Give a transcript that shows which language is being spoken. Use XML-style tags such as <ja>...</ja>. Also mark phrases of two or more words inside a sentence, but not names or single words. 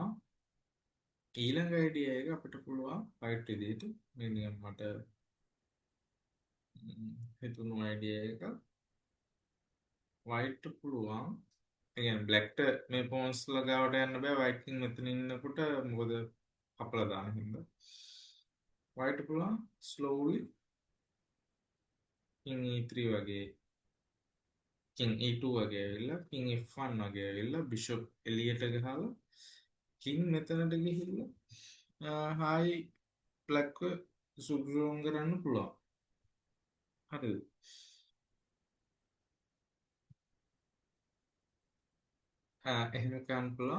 <si>ඊළඟ අයිඩියා එක අපිට පුළුවන් white විදිහට මේ නිකන් මට හිතුණු අයිඩියා එක white පුළුවන්. ඒ කියන්නේ blackට මේ pawns ගාවට යන්න බෑ</si> <en>white king</en> <si>මෙතන ඉන්නකොට මොකද කපලා දාන හින්දා. white පුළුවන් slowly</si> <en>king e3</en> <si>වගේ</si> <en>king e2</en> <si>වගේ ඇවිල්ලා</si> <en>king f1</en> <si>වගේ ඇවිල්ලා bishop එළියට ගහලා king මෙතනට ගිහිල්ලා හායි blackව සුබ්‍රෝම් කරන්න පුළුවන්. හරිද? එහෙම කරන්න පුළුවන්.</si>